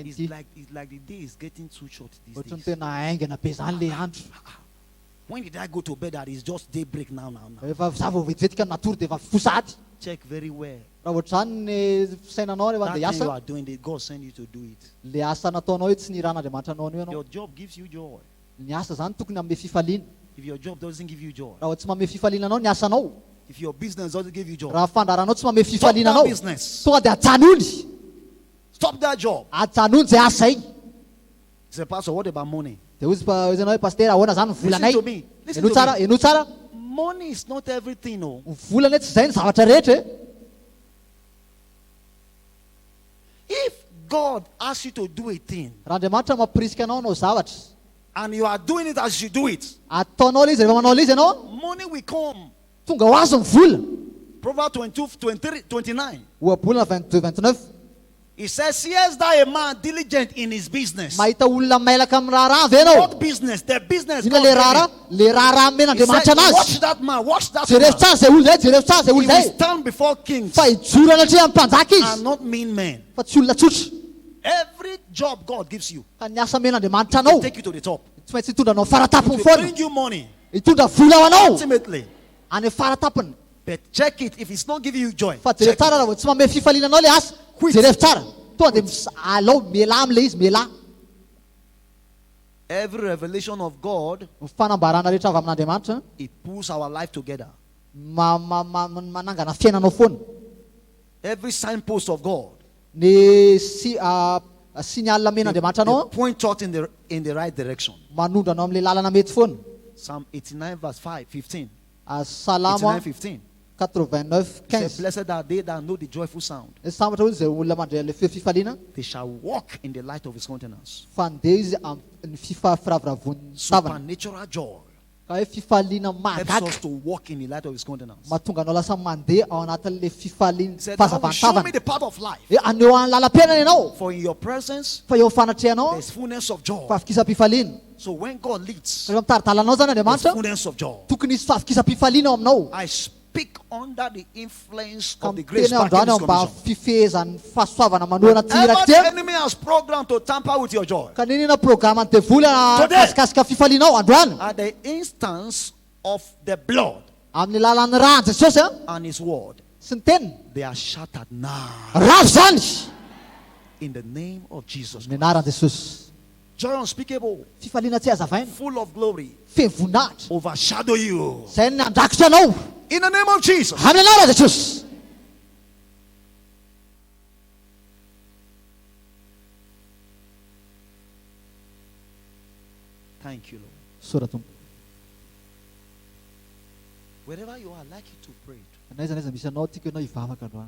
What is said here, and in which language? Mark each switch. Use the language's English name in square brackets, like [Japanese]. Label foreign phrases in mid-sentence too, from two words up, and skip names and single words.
[English] It's ity. like the day is getting too short these [Malagasy] Ohatrany [English] days. [Malagasy] tena aingana be zany le andro. [English] When did I go to bed that it's just daybreak now? [Malagasy] Efa za vao vetivetika ny natory dia efa fosady. [English] Check very well. [Malagasy] Raha ohatra zany ny fisainanao rehefa [English] That [Malagasy] andeha [English] thing you [Malagasy] hiasa, [English] are doing, God send you to do it. [Malagasy] le asa nataonao io tsy ny ran'Andriamanitra anao anio ianao. [English] Your job gives you joy. [Malagasy] Ny asa zany tokony hanome fifaliana. [English] If your job doesn't give you joy, [Malagasy] Raha tsy manome fifaliana anao ny asanao, if your business doesn't give you joy, raha fandraranao tsy manome [English] stop [Malagasy] fifaliana [English] that [Malagasy] anao, [English] business. [Malagasy] tonga dia ajanony. [English] Stop that job. [Malagasy] Ajanony zay asa zay. [English] Say, Pastor, what about money? [Malagasy] Dia ozy ianao hoe pasteur ahoana zany ny volanay? [English] Listen to me. Listen [Malagasy] Eno [English] to [Malagasy] tsara, [English] me. [Malagasy] eno tsara. [English] Money is not everything. No. [Malagasy] Ny volana tsy zay ny zavatra rehetra. [English] If God asks you to do a thing [Malagasy] Raha Andriamanitra mampirisika anao hanao zavatra, [English] and you are doing it as you do it, [Malagasy] ataonao ilay izy, rehefa manao ilay izy ianao, [English] money will come. [Malagasy] tonga ho azo ny vola. [English] Proverbs 22, 23, 29. [Malagasy] Ohabolana 22-29. [English] It says, seest thou a man diligent in his business? [Malagasy] Mahita olona mailaka amin'ny raharaha ve ianao? [English] What business? The business [Malagasy] Ina [English] God [Malagasy] le [English] gave [Malagasy] raharaha? [English] him. [Malagasy] Le raharaha [English] He [Malagasy] men'Andriamanitra [English] said, [Malagasy] anazy. [English] watch that man, watch that [Malagasy] Jerevy [English] man. [Malagasy] tsara zay olona zay, jerevy tsara zay [English] He [Malagasy] olona [English] will [Malagasy] zay. [English] stand before kings [Malagasy] Fa hijorana hatria amin'ny mpanjaka [English] and [Malagasy] izy, [English] not mean men. [Malagasy] fa tsy olona tsotra. [English] Every job God gives you, [Malagasy] Ka ny asa men'Andriamanitra [English] will [Malagasy] anao, [English] take you to the top. [Malagasy] tsy maintsy hitondra anao faratapony [English] It will [Malagasy] foana. [English] bring you money. [Malagasy] Hitondra vola ho anao [English] Ultimately. [Malagasy] any faratapony. [English] But check it. If it's not giving you joy, [Malagasy] Fa jerevy [English] check [Malagasy] tsara [English] it. [Malagasy] raha vao tsy manome fifaliana anao le asa, [English] Quit. [Malagasy] jerevy tsara. Tonga dia alao mialahy amin'ilay izy, mialahy. [English] Every revelation of God, [Malagasy] Ny fanambarana rehetra avy amin'Andriamanitra [English] it pulls our life together. [Malagasy] manangana fiainanao foana. [English] Every signpost of God, [Malagasy] Ny signal men'Andriamanitra [English] they [Malagasy] anao [English] point out in the right direction. [Malagasy] manondra anao amin'ilay lalana mety foana. [English] Psalm 89 verse 15. [Malagasy] Salamo 89:15. 89:15. [English] Blessed are they that know the joyful sound. [Malagasy] Ny sambatra hoe zay olona mandray le feo fifaliana. [English] They shall walk in the light of his countenance. [Malagasy] Fandeha izy amin'ny fifaraviravon'ny tavana. [English] Supernatural joy [Malagasy] Ka hoe fifaliana [English] helps [Malagasy] mahagaga. [English] us to walk in the light of his countenance. [Malagasy] Mahatonga anao lasa mandeha ao anatin'le fifaliana [English] He said, "Now show me [Malagasy] fahazavantavana. [English] the path of life. [Malagasy] Aneo amin'ny lalam-piainana ianao. [English] For in your presence [Malagasy] Fa eo fanatrehanao [English] there's fullness of joy." [Malagasy] fahafikisam-pifaliana. [English] So when God leads, [Malagasy] Rehefa mitaridalanao zany [English] there's [Malagasy] Andriamanitra, [English] fullness of joy. [Malagasy] tokony hisy fahafikisam-pifaliana ao aminao. [English] I speak under the influence of the [Malagasy] Amin'ny [English] grace [Malagasy] teny [English] back in [Malagasy] androany [English] this [Malagasy] ao mba [English] commission. [Malagasy] fifehezan'ny fahasoavana manoana ty [English] Ever the [Malagasy] raky [English] enemy has programmed to tamper with your joy. [Malagasy] ka ninona programa ny devoly [English] Today. [Malagasy] kasikasika fifalianao androany [English] At the instance of the blood [Malagasy] amin'ny lalan'ny rà Jesosy [English] and his word, [Malagasy] sy ny teniny [English] they are shattered now [Malagasy] razo zany [English] in the name of Jesus. [Malagasy] ny anaran'i Jesosy. [English] Joy unspeakable, [Malagasy] Fifaliana tsy hazavaina, [English] full of glory, [Malagasy] fehim-voninahitra [English] overshadow you [Malagasy] zay ny andrakotra anao [English] in the name of Jesus. [Malagasy] amin'ny anaran'i Jesosy. [English] Thank you, Lord. [Malagasy] Sora tompo. [English] Wherever you are, I'd like you to pray. [Malagasy] Anaiza naiza misy anao tiako ianao hivavaka androany.